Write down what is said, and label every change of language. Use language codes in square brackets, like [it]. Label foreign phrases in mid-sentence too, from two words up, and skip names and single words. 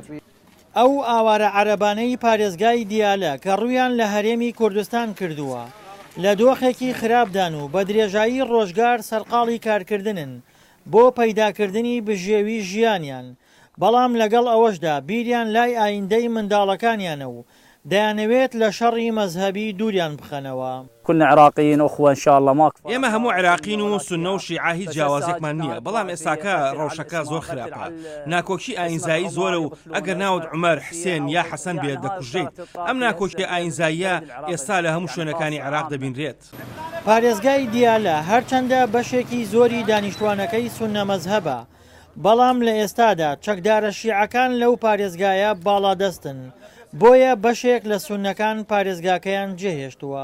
[ckb] ئەو ئاوارە عەرەبانەی پارێزگای دیالە کە ڕوویان لە هەرێمی کوردستان کردووە لە دۆخێکی خراپدان و بە درێژایی ڕۆژگار سەرقاڵی کارکردنن بۆ پەیداکردنی بژێوی ژیانیان، بەڵام لەگەڵ ئەوەشدا بیریان لای ئایندەی منداڵەکانیانە و دەیانەوێت لە شەڕی مەزهەبی دووریان بخەنەوە. [ar] كنا عراقيين أخوة إن شاء الله ما [ckb] ئێمە هەموو عێراقین و سونە و شیعە هیچ جیاوازێکمان نییە، بەڵام ئێستاکە ڕەوشەکە زۆر خراپە. ناکۆکی ئاینزایی زۆرە و ئەگەر ناوت عومەر، حسێن یا حەسەن بێت دەکوژێت. ئەم ناکۆکی ئاینزاییە ئێستا لە هەموو شوێنەکانی عێراق دەبینرێت. پارێزگای دیالە هەرچەندە بەشێکی زۆری دانیشتوانەکەی سونە مەزهەبە، بەڵام لە ئێستادا چەکدارە شیعەکان لەو پارێزگایە باڵادەستن، بۆیە بەشێک لە سونەکان پارێزگاکەیان جێهێشتووە.